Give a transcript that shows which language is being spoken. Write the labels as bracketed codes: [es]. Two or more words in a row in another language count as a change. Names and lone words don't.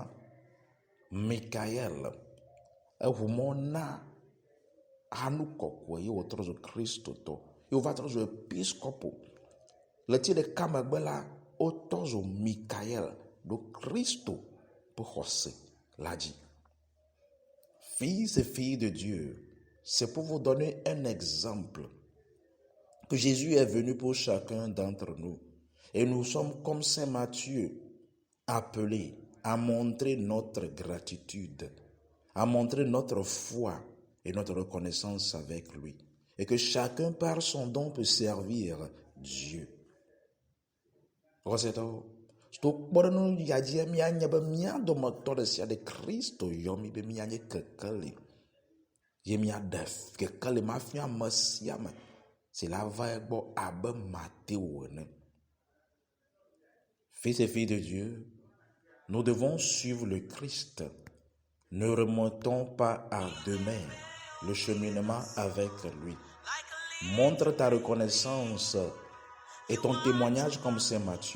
[ee] Mikael eʋu mɔ na Hanouk kɔkɔe ye wòtrɔ zu kristotɔ. Ye wòva trɔ zu episkopo. Le ti ɖeka megbe la, wotɔ zu Mikael ɖo Kristo ƒe xɔse la dzi. [fr] Fils et filles de Dieu, c'est pour vous donner un exemple que Jésus est venu pour chacun d'entre nous. Et nous sommes comme Saint Matthieu, appelés à montrer notre gratitude, à montrer notre foi et notre reconnaissance avec lui. Et que chacun par son don peut servir Dieu. [ee] to kpɔɖeŋu ya dzi míanye be mía dometɔ ɖe sia ɖe Kristo yɔ mí be míanye kekeli ye míaɖe kekeli mafia ame sia ame si la va egbɔ abe Matthéo ene. [fr] Fils et filles de Dieu, nous devons suivre le Christ. Ne remontons pas à demain le cheminement avec lui. Montre ta reconnaissance et ton témoignage comme Saint Matthieu.